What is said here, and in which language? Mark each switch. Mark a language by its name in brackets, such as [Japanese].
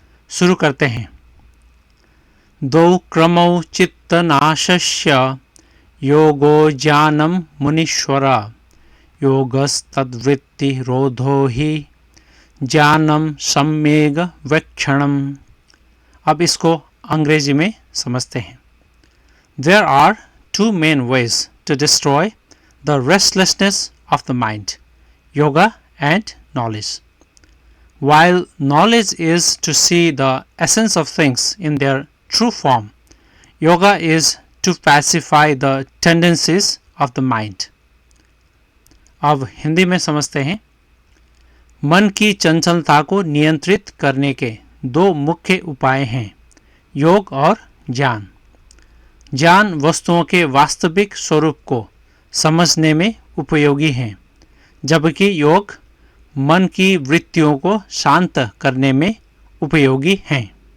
[Hindi] शुरू करते हैं। [Sanskrit] द्वौ क्रमौ चित्तनाशस्य योगो ज्ञानम मुनीश्वर योगस्तद्वृत्ति रोधो हि ज्ञानम सम्येग वेक्षणम। [Hindi] अब इसको अंग्रेजी में समझते हैं। [English] There are two main ways to destroy the restlessness of the mind: yoga and knowledge. While knowledge is to see the essence of things in their true form, yoga is to pacify the tendencies of the mind. [Hindi] अब हिंदी में समझते हैं। मन की चंचलता को नियंत्रित करने के दो मुख्य उपाय हैं, योग और ज्ञान। ज्ञान वस्तुओं के वास्तविक स्वरूप को समझने में उपयोगी है, जबकि योग मन की वृत्तियों को शांत करने में उपयोगी हैं।